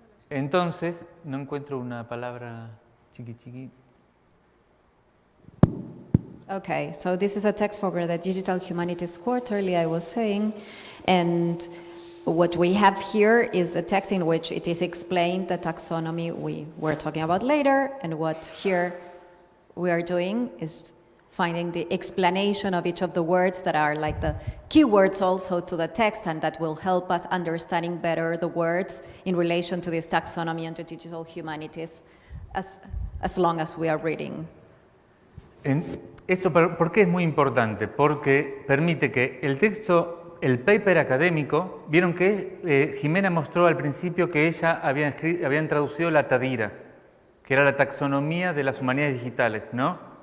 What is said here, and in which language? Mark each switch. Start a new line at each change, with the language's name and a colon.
Spanish: Entonces, no encuentro una palabra chiqui.
English: Okay, so this is a text for the Digital Humanities Quarterly, I was saying, and what we have here is a text in which it is explained the taxonomy we were talking about later, and what here we are doing is finding the explanation of each of the words that are like the keywords also to the text, and that will help us understanding better the words in relation to this taxonomy and the digital humanities as long as we are reading.
Spanish: Esto, ¿por qué es muy importante? Porque permite que el texto, el paper académico, vieron que Jimena mostró al principio que ella habían traducido la Tadira, que era la taxonomía de las humanidades digitales, ¿no?